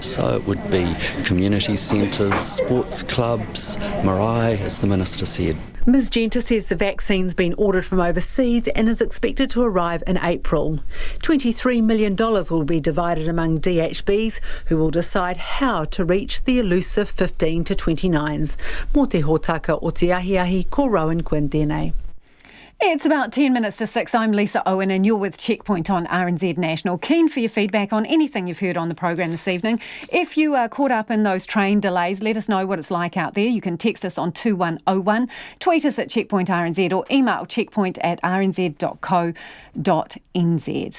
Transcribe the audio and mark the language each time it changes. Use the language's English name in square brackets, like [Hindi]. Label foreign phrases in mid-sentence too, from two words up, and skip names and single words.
[English] So it would be community centres, sports clubs, marae, as the Minister said. Ms Genter says the vaccine's been ordered from overseas and is expected to arrive in April. $23 million will be divided among DHBs, who will decide how to reach the elusive 15 to 29s. [Māori] Mō te hōtaka o te ahiahi, ko Rowan Quinn tēnei. [English] It's about 10 minutes to 6. I'm Lisa Owen and you're with Checkpoint on RNZ National. Keen for your feedback on anything you've heard on the program this evening. If you are caught up in those train delays, let us know what it's like out there. You can text us on 2101, tweet us at Checkpoint RNZ or email checkpoint@rnz.co.nz.